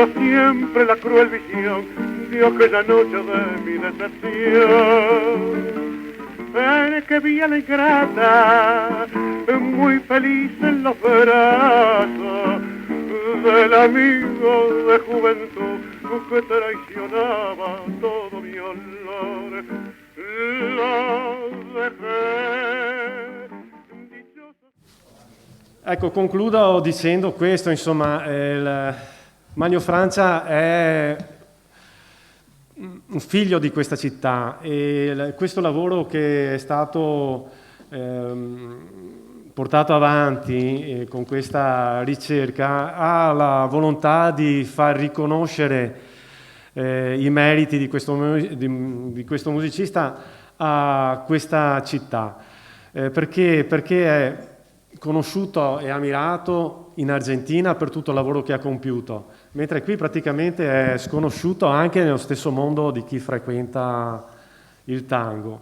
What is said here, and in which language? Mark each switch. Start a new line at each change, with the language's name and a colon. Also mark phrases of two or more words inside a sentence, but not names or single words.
Spanish: siempre la cruel visión de aquella noche de mi decepción, en que vi a la ingrata muy feliz en los brazos del amigo de juventud que traicionaba todo mi honor. Lo dejé.
Italian: Ecco, concludo dicendo questo, insomma, Manlio Francia è un figlio di questa città e questo lavoro che è stato portato avanti con questa ricerca ha la volontà di far riconoscere i meriti di questo musicista a questa città, perché è conosciuto e ammirato in Argentina per tutto il lavoro che ha compiuto, mentre qui praticamente è sconosciuto anche nello stesso mondo di chi frequenta il tango.